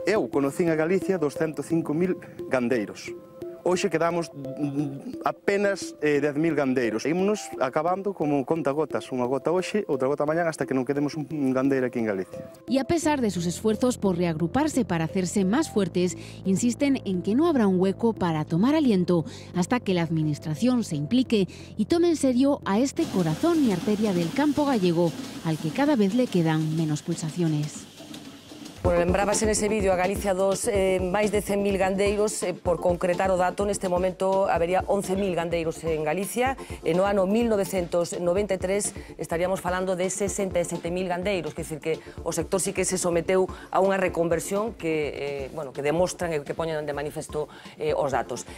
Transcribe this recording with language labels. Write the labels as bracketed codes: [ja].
[gl] Eu conocín a Galicia 205.000 gandeiros. Hoxe quedamos apenas 10.000 gandeiros. Ímonos acabando como contagotas, unha gota hoxe, outra gota mañá, hasta que non quedemos un gandeiro aquí en Galicia. [es] Y a pesar de sus esfuerzos por reagruparse para hacerse más fuertes, insisten en que no habrá un hueco para tomar aliento hasta que la administración se implique y tome en serio a este corazón y arteria del campo gallego, al que cada vez le quedan menos pulsaciones. [gl] Bueno, lembrabas en ese vídeo a Galicia máis de 100.000 gandeiros, por concretar o dato, neste momento habería 11.000 gandeiros en Galicia, e no ano 1993 estaríamos falando de 67.000 gandeiros, quer dizer que o sector sí que se someteu a unha reconversión que demostran e que poñen de manifesto os datos.